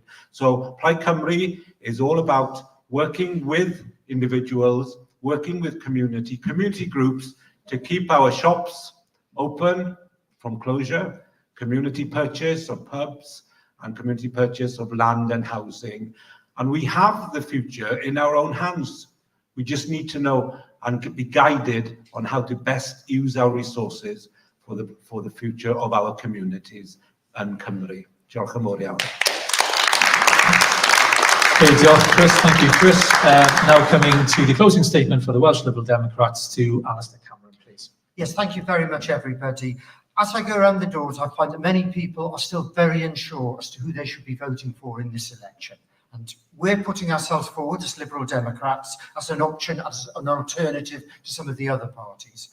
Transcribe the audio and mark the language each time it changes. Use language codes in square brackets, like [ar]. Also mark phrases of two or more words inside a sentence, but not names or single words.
[en] So Plaid Cymru is all about working with individuals, working with community groups to keep our shops open from closure, community purchase of pubs, and community purchase of land and housing. And we have the future in our own hands. We just need to know and be guided on how to best use our resources for the future of our communities and Cymru. [cy] Diolch yn fawr iawn. Okay, diolch, Chris. [en] Thank you, Chris. Now coming to the closing statement for the Welsh Liberal Democrats, to Alistair Cameron, please. Yes, thank you very much, everybody. As I go around the doors, I find that many people are still very unsure as to who they should be voting for in this election. And we're putting ourselves forward as Liberal Democrats as an option, as an alternative to some of the other parties.